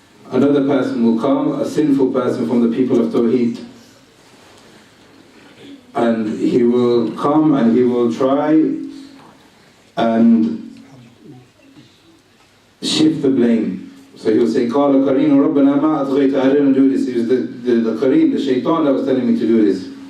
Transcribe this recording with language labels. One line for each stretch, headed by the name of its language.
English: Another person will come, a sinful person from the people of Tawheed. And he will come and he will try and shift the blame. So he will say,
Arabic: قَالَ قَرِينُ رَبَّنَا مَا أَطْغَيْتَ.
English: I didn't do this. It was the Qareen, the shaitan that was telling me to do this.